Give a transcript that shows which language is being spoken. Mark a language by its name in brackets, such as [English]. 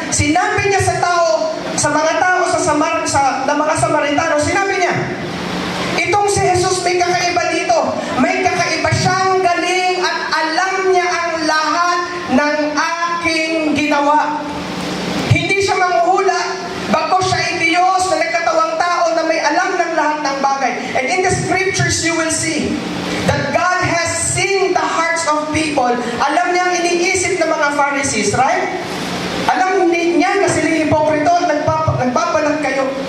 [Filipino] Sinabi niya sa tao, sa mga tao na mga Samaritano, sinabi niya, itong si Jesus may kakaiba dito. May kakaiba siyang galing at alam niya ang lahat ng aking ginawa. Hindi siya manghuhula. Bagko siya ay Diyos na nagkatawang tao na may alam ng lahat ng bagay. [English] And in the scriptures, you will see that God has seen the hearts of people. [Filipino] Alam niya ang iniisip ng mga Pharisees, right? Alam niya na sila hipokrito at nagbabalag kayo.